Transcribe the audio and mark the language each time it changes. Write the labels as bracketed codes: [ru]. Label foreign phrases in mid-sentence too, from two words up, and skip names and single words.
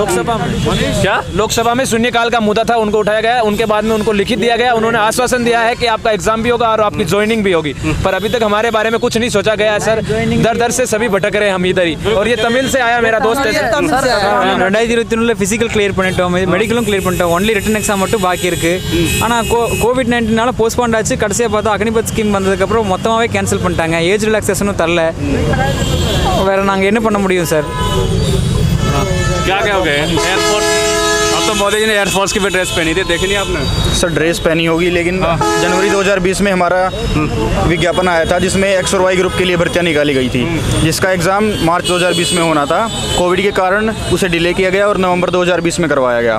[hi] लोकसभा में क्या लोकसभा में शून्यकाल का मुद्दा था, उनको उठाया गया। उनके बाद में उनको लिखित दिया गया। उन्होंने आश्वासन दिया है कि आपका एग्जाम भी होगा और आपकी ज्वाइनिंग भी होगी, पर अभी तक हमारे बारे में कुछ नहीं सोचा गया है सर। दर से सभी भटक रहे हैं हम इधर ही। और ये तमिल से आया मेरा दोस्त है। [ta] 2023 [en] physical clear [ta] பண்ணிட்டோம், மெடிக்கலும் கிளியர் பண்ணிட்டோம், [en] only written exam [ta] மட்டும் பாக்கி இருக்கு. ஆனால் கோவிட்-19 போஸ்ட்போன் ஆச்சு. கடைசியாக பார்த்தா அக்னிபத் ஸ்கீம் வந்ததுக்கப்புறம் மொத்தமாகவே கேன்சல் பண்ணிட்டாங்க. [en] age relaxation [ta] தரல. வேற நாங்கள் என்ன பண்ண முடியும் சார்? [hi] क्या क्या हो गए? एयरफोर्स, अब तो मोदी जी ने एयरफोर्स की भी ड्रेस पहनी थी, देखी नहीं आपने? सर ड्रेस पहनी होगी, लेकिन जनवरी 2020 में हमारा विज्ञापन आया था जिसमें एक्स और वाई ग्रुप के लिए भर्तियां निकाली गई थी, जिसका एग्ज़ाम मार्च 2020 में होना था। कोविड के कारण उसे डिले किया गया और नवंबर 2020 में करवाया गया।